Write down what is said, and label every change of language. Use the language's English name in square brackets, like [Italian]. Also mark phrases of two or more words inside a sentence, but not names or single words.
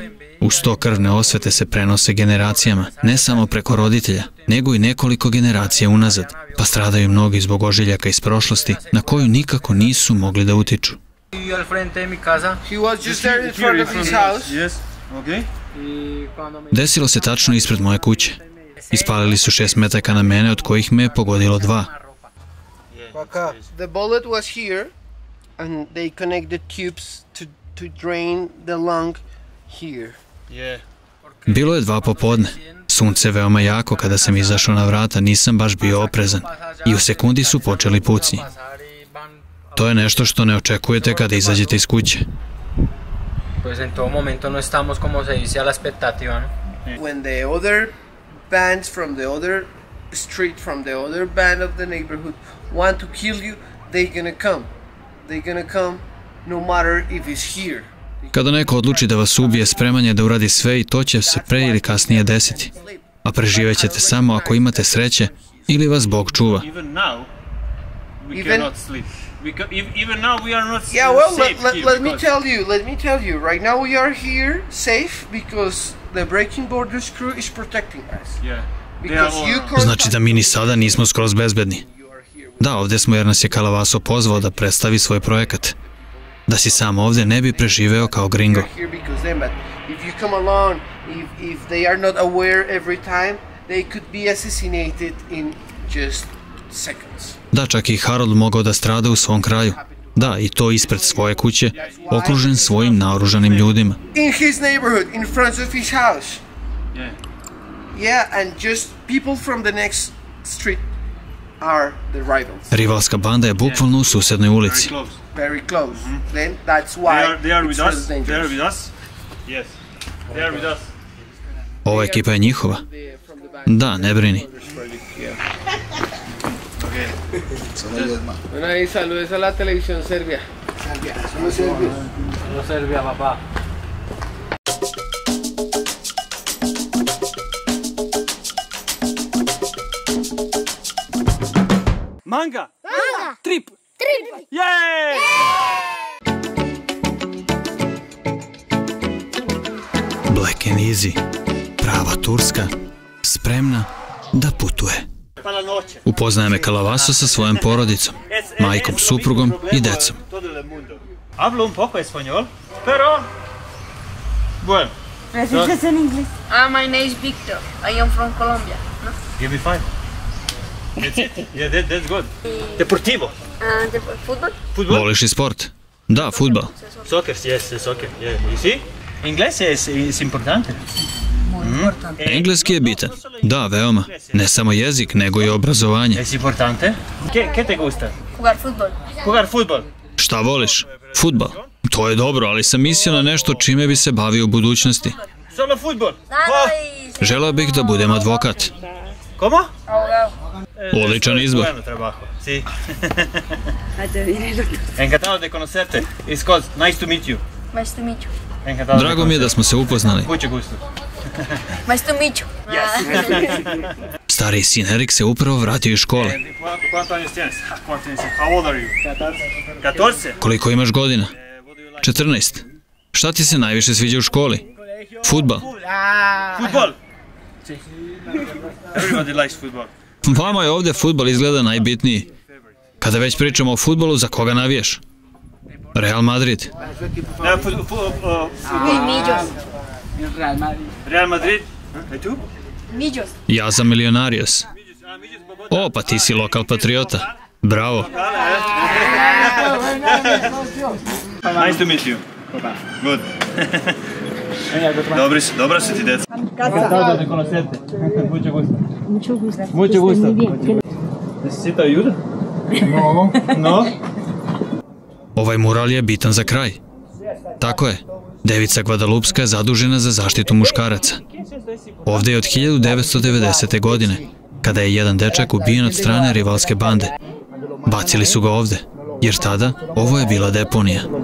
[Serbian] Uz to krvne osvete se prenose generacijama, ne samo preko roditelja, nego i nekoliko generacija unazad, pa stradaju mnogi zbog ožiljaka iz prošlosti na koju nikako nisu mogli da utiču. Desilo se tačno ispred moje kuće. Ispalili su 6 metaka na mene, od kojih me je pogodilo 2. [English] The bullet was here, and they connect the tubes to drain the lung here. [Serbian] Bilo je 2 popodne. Sunce veoma jako, kada sam izašao na vrata, nisam baš bio oprezan. I u sekundi su počeli pucnji. To je nešto što ne očekujete kada izađete iz kuće. [English] When the other bands from the other street, from the other band of the neighborhood want to kill you, they're gonna come. They're gonna come no matter if it's here. [Serbian] Kada neko odluči da vas ubije, spreman je da uradi sve i to će se pre ili kasnije desiti. A preživećete samo ako imate sreće ili vas Bog čuva. [English] Yeah, well, let me tell you, right now we are here safe because the Breaking Borders crew is protecting us. [Serbian] Znači da mi ni sada nismo skroz bezbedni. Da, ovde smo jer nas je Kalavaso pozvao da predstavi svoj projekat. Da si sam ovde ne bi preživeo kao gringo. Da, čak i Harold mogao da strada u svom kraju. Da, i to ispred svoje kuće, okružen svojim naoružanim ljudima. [English] In his neighborhood, in front of his house. Yeah, and just people from the next street are the rivals. [Serbian] Rivalska banda je bukvalno u susednoj ulici. [English] Very close. Then that's why They are with it's us. so They are dangerous. with us. Yes. They are with us. [Serbian] Ova ekipa je njihova. Da, ne brini. [Spanish] Bueno, ahí saludes a la televisión Serbia. Solo Serbia, papá. Manga! [English] Trip! Yay! Black and Easy. [Serbian] Prava Turska. Spremna da putuje. Upoznaje me Kalavaso sa svojom porodicom, majkom, suprugom i decom. [Spanish] Hablo un poco español, pero... Bueno. Refrescas en inglés. [English] My name is Victor. I am from Colombia. No? Give me 5. That's it. Yeah, that's good. [Spanish] Deportivo. [English] The football? Football? [Serbian] Voliš i sport? Da, fudbal. [English] Soccer, yes, soccer. Yeah. You see? [Spanish] Inglés es importante. [Serbian] Engleski je bitan. Da, veoma. Ne samo jezik, nego i obrazovanje. [Spanish] Es importante. ¿Qué te gusta? Jugar fútbol. Jugar fútbol. [Serbian] Šta voliš? Fudbal. To je dobro, ali sam mislio na nešto čime bi se bavio u budućnosti. [Spanish] Solo fútbol. [Serbian] Želeo bih da budem advokat. [Spanish] ¿Cómo? [Serbian] Odličan izbor. [Spanish] Bueno trabajo. Sí. Encantado de conocerte. Iskoz, [English] nice to meet you. Nice to meet you. [Spanish] Encantado. [Serbian] Drago mi je da smo se upoznali. [Spanish] Mucho gusto. [English] Nice to meet you. [Serbian] Stariji sin Erik se upravo vratio iz škole. [Spanish] ¿Cuántos años tienes? [English] How old are you? 14. [Serbian] Koliko imaš godina? 14. Šta ti se najviše sviđa u školi? Fudbal. [Spanish] Fútbol. [English] Everybody likes football. [Serbian] Vama je ovde fudbal izgleda najbitniji. Kada već pričamo o fudbalu, za koga navijaš? [Spanish] Real Madrid. Millos. Real Madrid. ¿Y tú? Millos. [Serbian] Ja za Millonarios. O, pa ti si lokal patriota. Bravo. [English] Nice to meet you. Good. [Serbian] Dobri su, dobra su ti deca. [Spanish] Encantado de conocerte. Mucho gusto. Mucho gusto. Mucho gusto. Muy bien. ¿Necesita ayuda? No. No? [Serbian] Ovaj mural je bitan za kraj. Tako je, devica Guadalupska je zadužena za zaštitu muškaraca. Ovde je od 1990. godine, kada je jedan dečak ubijen od strane rivalske bande. Bacili su ga ovde, jer tada ovo je bila deponija.